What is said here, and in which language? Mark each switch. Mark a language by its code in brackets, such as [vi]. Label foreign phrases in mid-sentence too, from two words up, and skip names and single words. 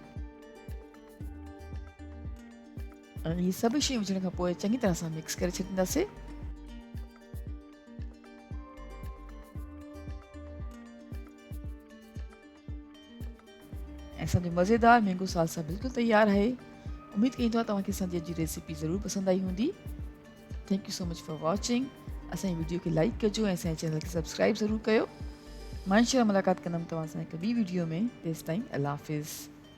[sd] ऐं इहे सभु शयूं विझण खां पोइ चङी तरह सां मिक्स करे छॾींदासीं। ऐं असांजो मज़ेदार [en] mango salsa [sd] बिल्कुलु तयारु आहे। उमेदु कईंदो आहे तव्हांखे असांजी अॼु जी रेसिपी ज़रूरु पसंदि आई हूंदी। [en] Thank you so much for watching. [sd] असांजी वीडियो खे लाइक कजो ऐं असांजे चैनल खे सब्सक्राइब ज़रूरु कयो। मां इंशाअल्लाह मुलाक़ात कंदमि तव्हां सां हिकु ॿी वीडियो में। तेसिताईं अल्लाह हाफ़िज़।